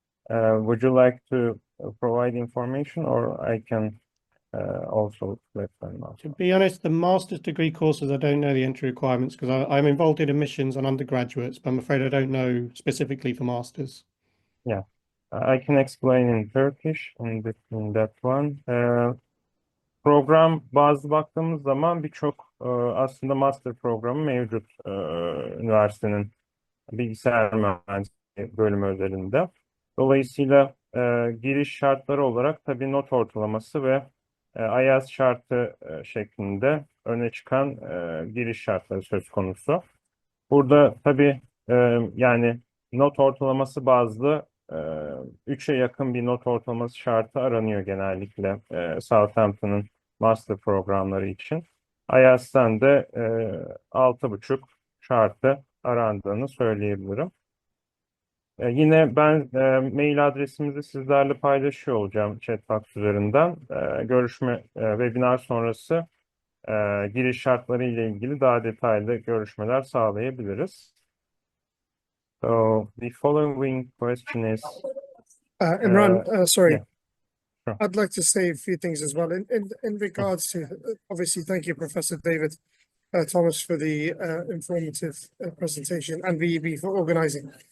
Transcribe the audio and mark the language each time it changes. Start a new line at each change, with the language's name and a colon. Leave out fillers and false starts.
English: Would you like to provide information, or I can also let them know? To be honest, the master's degree courses, I don't know the entry requirements because I'm involved in admissions on undergraduates, but I'm afraid I don't know specifically for masters. Yeah, I can explain in Turkish in that one.
Turkish: Program bazlı baktığımız zaman birçok aslında master programı mevcut üniversitenin Bilgisayar Mühendisliği bölümü özelinde. Dolayısıyla giriş şartları olarak tabii not ortalaması ve IELTS şartı şeklinde öne çıkan giriş şartları söz konusu. Burada tabii yani not ortalaması bazlı 3'e yakın bir not ortalaması şartı aranıyor genellikle Southampton'ın master programları için. IELTS'ten de 6,5 şartı arandığını söyleyebilirim. Yine ben mail adresimizi sizlerle paylaşıyor olacağım chatbox üzerinden. Görüşme, webinar sonrası giriş şartları ile ilgili daha detaylı görüşmeler sağlayabiliriz.
English: So the following question is... Imran, sorry. Yeah, sure. I'd like to say a few things as well in regards to, obviously, thank you, Professor David Thomas, for the informative presentation and BEB for organizing.